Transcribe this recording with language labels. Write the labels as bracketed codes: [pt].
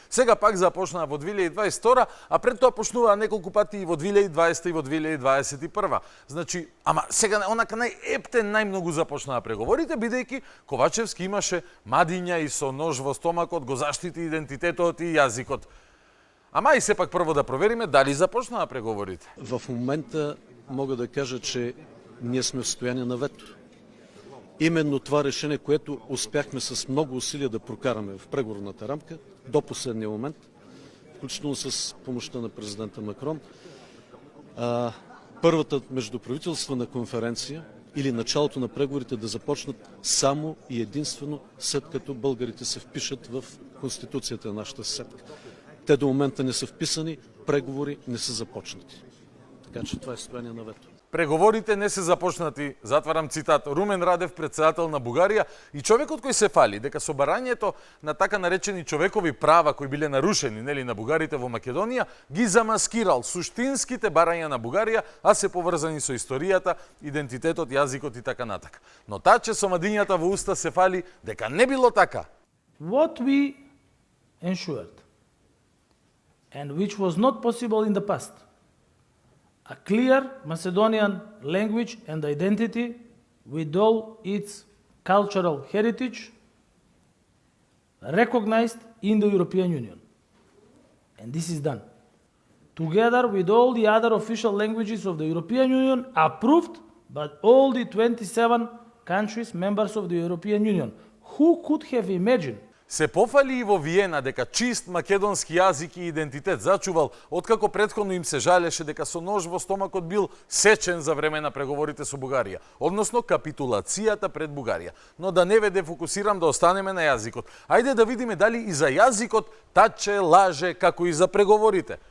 [mk] Сега пак започнаа во 2022, а пред тоа почнуваа неколку пати и во 2020 и во 2021. Значи, ама сега онака најептен најмногу започнаа преговорите, бидејќи Ковачевски имаше Мадиња и со нож во стомакот го заштити идентитетот и јазикот. Ама и сепак прво да провериме дали започнаа преговорите. [bg] В момента мога да кажа, че ние сме в състояние на вето. Именно това решение, което успяхме с много усилия да прокараме в преговорната рамка до последния момент, включително с помощта на президента Макрон, първата междуправителствена конференция или началото на преговорите да започнат само и единствено след като българите се впишат в Конституцията на нашата съседка. Те до момента не са вписани, преговори не са започнати. Така че това е състояние на вето. [mk] Преговорите не се започнати, затварам цитат, Румен Радев, председател на Бугарија, и човекот кој се фали дека со барањето на така наречени човекови права кои биле нарушени, нели, на бугарите во Македонија, ги замаскирал суштинските барања на Бугарија, а се поврзани со историјата, идентитетот, јазикот и така натака. Но Таче со Мадињата во уста се фали дека не било така. [en] What we ensured, and which was not possible in the past, a clear Macedonian language and identity with all its cultural heritage recognized in the European Union. And this is done. Together with all the other official languages of the European Union approved by all the 27 countries members of the European Union. Who could have imagined? [mk] Се пофали и во Виена дека чист македонски јазик и идентитет зачувал, откако претходно им се жалеше дека со нож во стомакот бил сечен за време на преговорите со Бугарија, односно капитулацијата пред Бугарија. Но да не ве дефокусирам, да останеме на јазикот. Ајде да видиме дали и за јазикот таче лаже како и за преговорите.